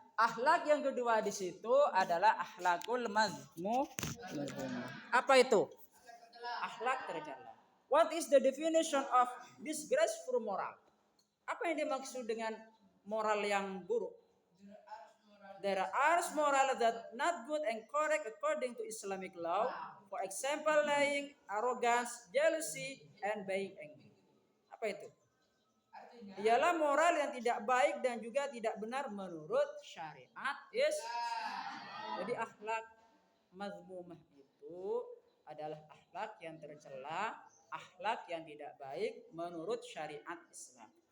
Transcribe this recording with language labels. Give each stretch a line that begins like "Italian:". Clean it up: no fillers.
Indonesian: Akhlak yang kedua di situ adalah akhlakul mazmum. Apa itu? Akhlak tercela.
English: What is the definition of disgraceful moral?
Indonesian: Apa yang dimaksud dengan moral yang buruk?
English: There are moral that not good and correct according to Islamic law. For example, lying, arrogance, jealousy, and being angry.
Indonesian: Apa itu? Ialah moral yang tidak baik dan juga tidak benar menurut syariat Islam. Jadi akhlak mazmumah itu adalah akhlak yang tercela, akhlak yang tidak baik menurut syariat Islam.